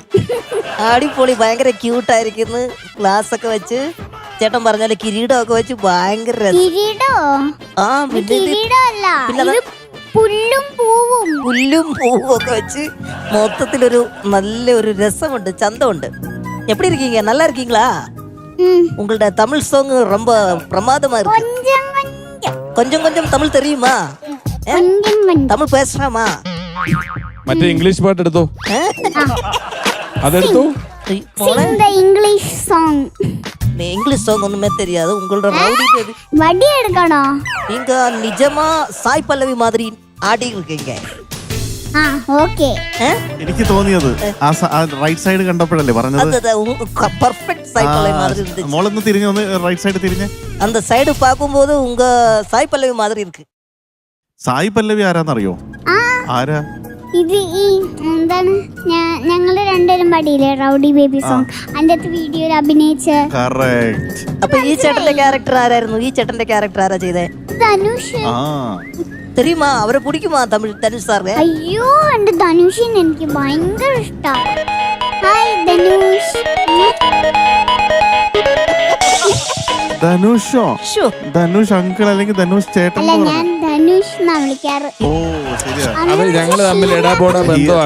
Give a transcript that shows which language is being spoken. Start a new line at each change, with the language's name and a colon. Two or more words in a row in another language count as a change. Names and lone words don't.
Malayalam: അടിപൊളി, ഭയങ്കര ക്യൂട്ടായിരിക്കുന്നു. ഗ്ലാസ് ഒക്കെ വെച്ച്, ചേട്ടൻ പറഞ്ഞാല് കിരീടമൊക്കെ വെച്ച് ഭയങ്കര രസം. പുല്ലും പൂവും ഒക്കെ വെച്ച് മൊത്തത്തിലൊരു നല്ലൊരു രസമുണ്ട്, ചന്തമുണ്ട്.
Tamil: எப்படி இருக்கீங்க? நல்லா இருக்கீங்களா? உங்களோட தமிழ் சாங் ரொம்ப பிரமாதமா இருக்கு. கொஞ்சம் கொஞ்சம் தமிழ் தெரியுமா? தமிழ் பேசுறாமா?
Malayalam: മറ്റേ ഇംഗ്ലീഷ് പാട്ട് എടുത്തോ, അതെടുത്തോ.
English: English song. English song
Tamil: ஒண்ணுமே தெரியாது. உங்களோட ரவுடி பேபி வடி எடுக்கணும். நீங்க நிஜமா சாய் பல்லவி மாதிரி ஆடி இருக்கீங்க. ஓகே.
Malayalam: എനിക്ക് തോന്നിയത് ആ
English: right side
Malayalam: കണ്ടപ്പോഴല്ലേ പറഞ്ഞത്.
Tamil: பெர்ஃபெக்ட் சாய் பல்லவி மாதிரி இருந்துச்சு.
Malayalam: മോളൊന്ന് തിരിഞ്ഞു, ഒന്ന്
English: right side
Malayalam: തിരിഞ്ഞേ.
Tamil: அந்த சைடு பாக்கும்போது உங்க சாய் பல்லவி மாதிரி இருக்கு.
Malayalam: സായി പല്ലവി ആരാന്നറിയോ? ആരാ ഇത്? ഈ എന്താണ്, ഞങ്ങള് രണ്ടുപേരും പാടിയില്ലേ റൗഡി ബേബി സോങ്, അതിന്റെ അകത്ത് വീഡിയോയിൽ അഭിനയിച്ച. അപ്പൊ ഈ ചേട്ടന്റെ ക്യാരക്ടർ ആരായിരുന്നു? ഈ ചേട്ടന്റെ ക്യാരക്ടർ ആരാ ചെയ്തേ? ധനുഷ്.
Tamil: தெரியுமா? அவரை பிடிக்குமா தனுஷ் சார்?
Malayalam: അയ്യോ, എന്റെ ധനുഷിന് എനിക്ക് ഭയങ്കര ഇഷ്ടമാണ്. ഹായ് ധനുഷ്. ധനുഷോ? ധനുഷ് അങ്കിൾ അല്ലെങ്കിൽ ധനുഷ് ചേട്ടൻ? അല്ല, ഞാൻ ധനുഷ് എന്നാ വിളിക്കാറ്. ഓ ശരിയാ, ഞങ്ങള് തമ്മിൽ ഇടാപോടാ ബന്ധമാണ്.